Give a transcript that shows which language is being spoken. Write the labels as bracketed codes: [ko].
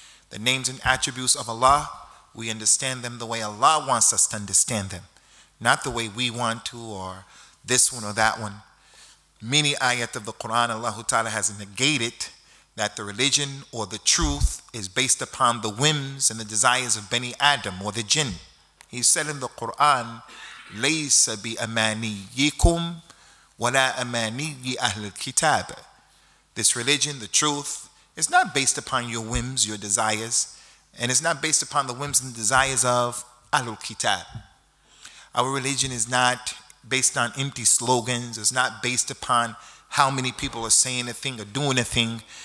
[en] The names and attributes of Allah, we understand them the way Allah wants us to understand them, not the way we want to, or this one or that one. Many ayat of the Quran, Allah Ta'ala has negated that the religion or the truth is based upon the whims and the desires of Bani Adam or the jinn. He said in the Quran, [ar] لَيْسَ بِأَمَانِيِّكُمْ وَلَا أَمَانِيِّ أَهْلِ الْكِتَابِ. [en] This religion, the truth, is not based upon your whims, your desires, and it's not based upon the whims and desires of Ahlul Kitab. Our religion is not based on empty slogans. It's not based upon how many people are saying a thing or doing a thing.